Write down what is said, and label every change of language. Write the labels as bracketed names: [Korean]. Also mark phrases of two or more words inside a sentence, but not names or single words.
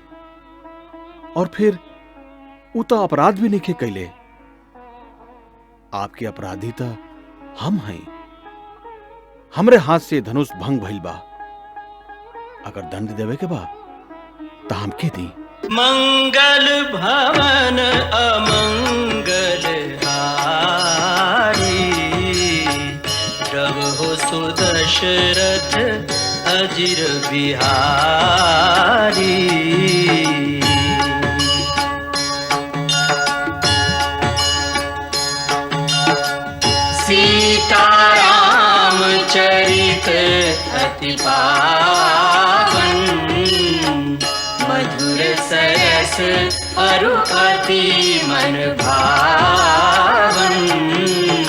[Bhojpuri] और फिर उ तो अपराध भी नहीं कैले। आपके अपराधी तो हम हैं। हमरे हाथ से धनुष भंग भइल बा। अगर दंड देवे के बा तो हमके दी। [Awadhi] मंगल भवन अमंगल हारी, प्रभु सुदशरथ अजिर बिहारी। सीताराम चरित अति पावन, मधुर सरस अरु अति मन भावन।